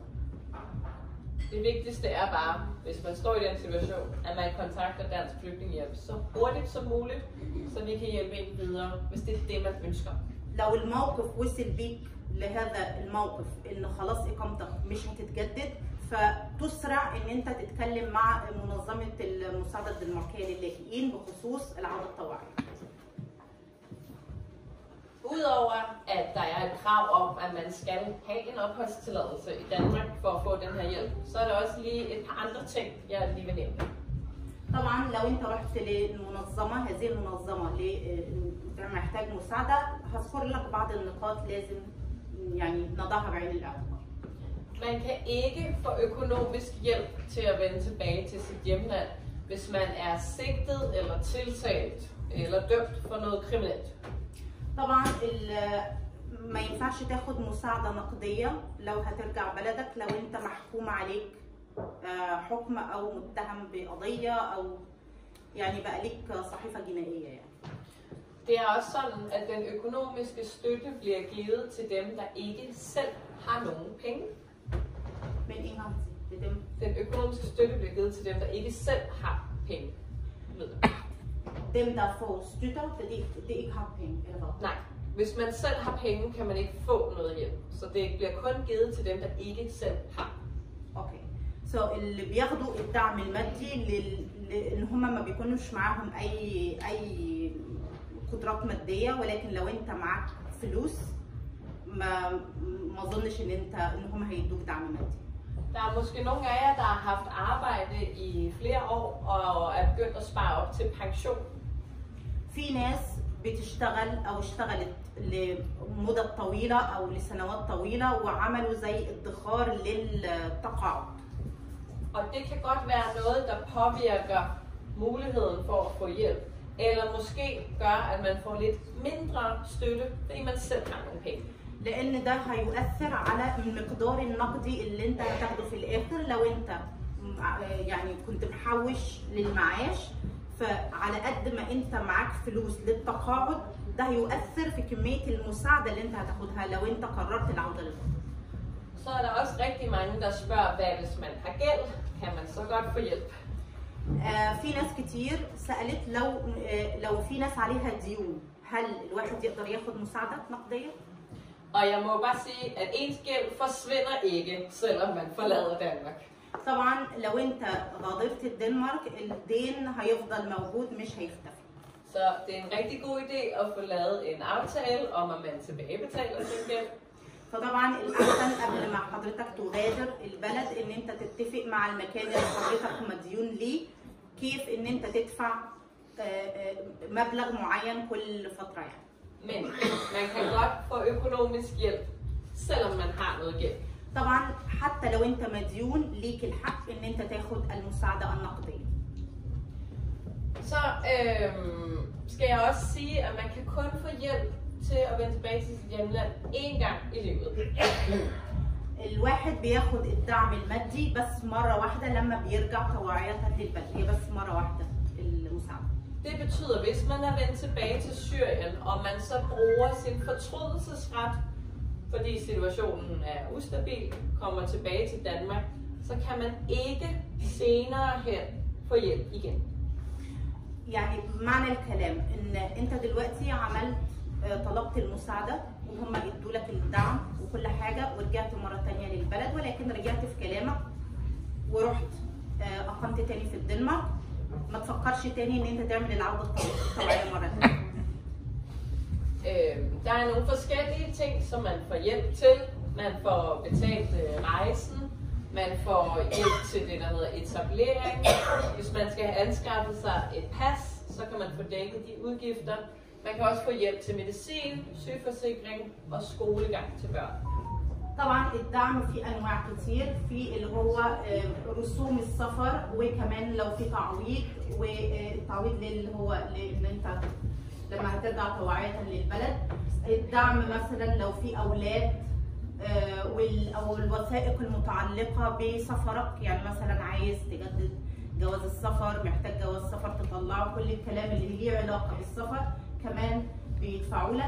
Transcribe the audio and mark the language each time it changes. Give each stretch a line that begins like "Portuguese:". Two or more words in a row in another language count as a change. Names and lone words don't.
Danish: Det vigtigste er bare, hvis man står i den situation, at man kontakter Dansk Flygtningehjælp så hurtigt som muligt, så vi kan hjælpe en videre, hvis det er det, man ønsker.
Arabic: لو الموقف وصل بيك لهذا الموقف ان خلاص اقامتك مش هتتجدد، فتسرع ان انت تتكلم مع منظمه المساعده الدنماركيه للاجئين بخصوص العوده الطوعيه.
Danish: Udover at der er et krav om, at man skal have en opholdstilladelse i Danmark for at få den her hjælp, så er der også lige et par andre ting, jeg lige vil nævne.
Arabic: طبعا لو انت رحت للمنظمه، هذه المنظمه اللي محتاج مساعده، هذكر لك بعض النقاط لازم يعني نضعها بعين الاعتبار.
Danish: Man kan ikke få økonomisk hjælp til at vende tilbage til sit hjemland, hvis man er sigtet eller tiltalt eller dømt for noget kriminelt.
Arabic: طبعا ما ينفعش تاخد مساعدة نقدية لو هترجع بلدك لو انت محكوم عليك حكم او متهم بقضية او يعني بقى ليك صحيفة جنائية يعني.
Danish: Det er også sådan, at den økonomiske støtte bliver givet til dem, der ikke selv har nogen penge. Men en gang til dem. Den økonomiske støtte bliver givet til dem, der ikke selv har penge. Dem, der får støtter, det ikke har penge, eller hvad? Nej. Hvis man selv har penge, kan man ikke få noget hjælp. Så det bliver kun givet til dem, der ikke selv har. Okay.
Arabic: Så اللي بياخدوا الدعم المادي لان هم ما بيكونوش معاهم اي قدرات ماديه ولكن لو انت معاك فلوس ما اظنش ان هم هيدوك دعم مادي.
Danish: Der er måske nogle af jer, der har haft arbejde i flere år og er begyndt at spare op til pension.
Arabic: في ناس بتشتغل او اشتغلت لمدة طويلة او لسنوات طويلة وعملوا زي ادخار للتقاعد.
Danish: Og det kan godt være noget, der påvirker muligheden for at få hjælp. Eller måske gør, at man får lidt mindre støtte, fordi man selv har nogle penge.
Arabic: لأن ده هيؤثر على المقدار النقدي اللي انت هتاخده في الآخر لو انت يعني كنت محوش للمعاش فعلى قد ما انت معاك فلوس للتقاعد ده هيؤثر في كمية المساعدة اللي انت هتاخدها لو انت قررت العودة للوطن.
Danish: Så er der også rigtig mange, der spørger, hvad hvis man har gæld, kan man så godt få hjælp?
Arabic: في ناس كتير سألت لو في ناس عليها ديون هل الواحد يقدر ياخد مساعدة نقدية؟
Danish: Og jeg må bare sige, at ens gæld forsvinder ikke, selvom man forlader Danmark.
Arabic: طبعا لو انت غادرت الدنمارك الدين هيفضل موجود مش هيختفي.
Danish: Så det er en rigtig god idé at få lavet en aftale om, at man tilbagebetaler sin gæld.
Arabic: فطبعا الأحسن قبل ما حضرتك تغادر البلد ان انت تتفق مع المكان اللي حضرتك مديون ليه كيف ان انت تدفع مبلغ معين كل فترة يعني.
Danish: Men man kan godt få økonomisk hjælp, selvom man har noget gæld.
Arabic: طبعا حتى لو انت مديون ليك الحق ان انت تاخد المساعدة النقدية.
Danish: Så skal jeg også sige, at man kan kun få hjælp til at vende tilbage til sit hjemland én gang i livet.
Arabic: الواحد بياخد الدعم المادي بس مرة واحدة لما بيرجع طوعية للبلد هي بس مرة واحدة المساعدة.
Danish: Det betyder, hvis man er vendt tilbage til Syrien, og man så bruger sin fortrydelsesret, fordi situationen er ustabil, kommer tilbage til Danmark, så kan man ikke senere hen få hjælp igen.
Arabic: يعني معنى الكلام ان انت دلوقتي عملت طلبت المساعدة وهم ادوا لك الدعم وكل حاجة ورجعت مرة تانية للبلد ولكن رجعت في كلامك ورحت اقمت تاني في الدنمارك ما تفكرش تاني ان انت تعمل العودة الطبيعية مرة تانية.
Danish: Der er nogle forskellige ting, som man får hjælp til. Man får betalt rejsen, man får hjælp til det, der hedder etablering. Hvis man skal have anskaffet sig et pas, så kan man få dækket de udgifter. Man kan også få hjælp til medicin, sygeforsikring og skolegang til børn.
Arabic: طبعا الدعم في انواع كتير في اللي هو رسوم السفر وكمان لو في تعويض والتعويض اللي هو ان انت لما هترجع طوعية للبلد الدعم مثلا لو في اولاد او الوثائق المتعلقة بسفرك يعني مثلا عايز تجدد جواز السفر محتاج جواز سفر تطلعه كل الكلام اللي ليه علاقة بالسفر كمان بيدفعوا لك.